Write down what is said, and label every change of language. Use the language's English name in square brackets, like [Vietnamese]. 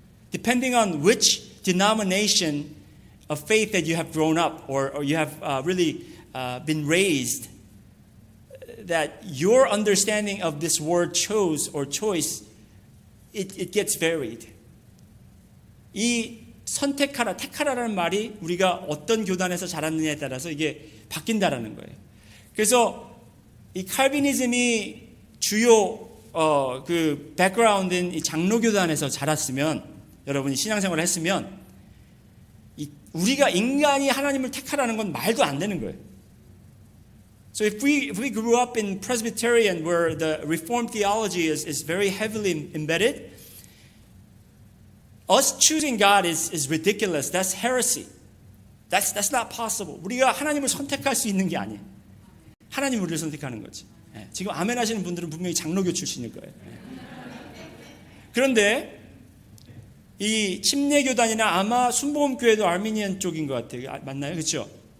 [English] Depending on which denomination of faith that you have grown up or you have really been raised, that your understanding of this word chose or choice, it gets varied. [Korean] 이 선택하라, 택하라라는 말이 우리가 어떤 교단에서 자랐느냐에 따라서 이게 바뀐다라는 거예요. 그래서 이 칼비니즘이 주요 그 백그라운드인 이 장로교단에서 자랐으면, 여러분이 신앙생활을 했으면, 우리가 인간이 하나님을 택하라는 건 말도 안 되는 거예요. [English] So if we grew up in Presbyterian where the Reformed theology is very heavily embedded, us choosing God is ridiculous. That's heresy. That's not possible. [Korean] 우리가 하나님을 선택할 수 있는 게 아니에요. 하나님 우리를 선택하는 거지. 지금 아멘 하시는 분들은 분명히 장로교 출신일 거예요. 그런데 이 침례교단이나 아마 순복음교회도 아르미니안 쪽인 것 같아요. 맞나요? 그렇죠?